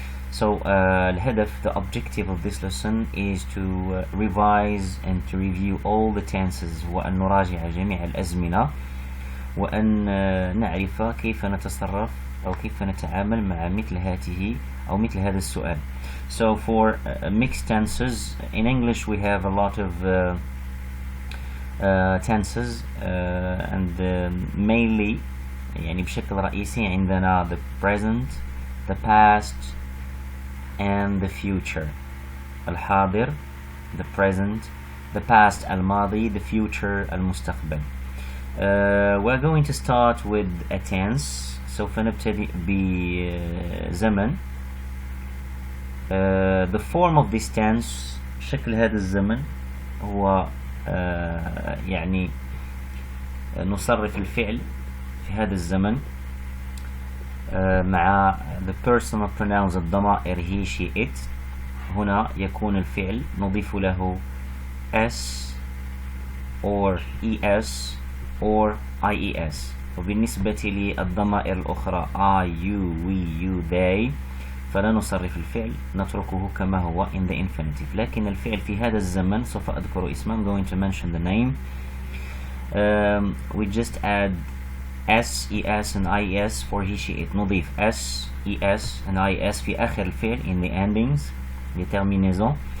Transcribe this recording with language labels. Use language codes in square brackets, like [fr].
[en] So الهدف, the objective of this lesson is to revise and to review all the tenses، [ar] وأن نراجع جميع الأزمنة، وأن نعرف كيف نتصرف أو كيف نتعامل مع مثل هذا السؤال. [en] So for mixed tenses in English we have a lot of tenses and mainly [ar] يعني بشكل رئيسي عندنا [en] the present, the past and the future. الحاضر the present, the past الماضي, the future المستقبل. We're going to start with a tense. [ar] سوف نبتدئ بزمن. [en] The form of this tense، [ar] شكل هذا الزمن هو يعني نصرف الفعل في هذا الزمن مع the personal pronouns الضمائر he she it. هنا يكون الفعل نضيف له s or es or ies. وبالنسبة للضمائر الأخرى I, you, we, you, they فلا نصرف الفعل، نتركه كما هو [en] in the infinitive. [ar] لكن الفعل في هذا الزمن سوف أذكر اسمه. [en] I'm going to mention the name. We just add s, es and is for he, she, it. [ar] نضيف s, es and is في آخر الفعل [en] in the endings [ar] لترمينيزون.